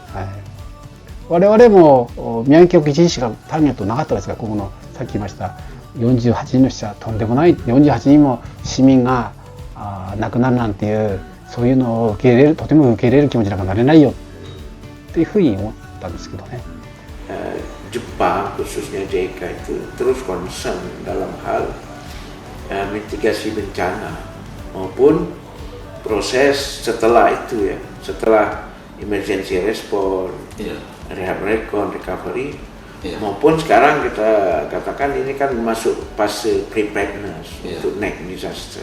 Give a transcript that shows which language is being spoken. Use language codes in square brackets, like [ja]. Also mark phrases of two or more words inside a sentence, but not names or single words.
[ja] 我々も宮城局一時しかターゲットなかったですが、ここのさっき言いました48人の死者、とんでもない、48人も市民が亡くなるなんていう、そういうのを受け入れる、とても受け入れる気持ちなんかなれないよっていうふうに思ったんですけどね。 [id] Jepang khususnya JICA itu terus concern dalam hal mitigasi bencana maupun proses setelah itu ya, setelah [en] emergency response, rehab recon, recovery, [id] maupun sekarang kita katakan ini kan masuk fase preparedness untuk [en] next disaster.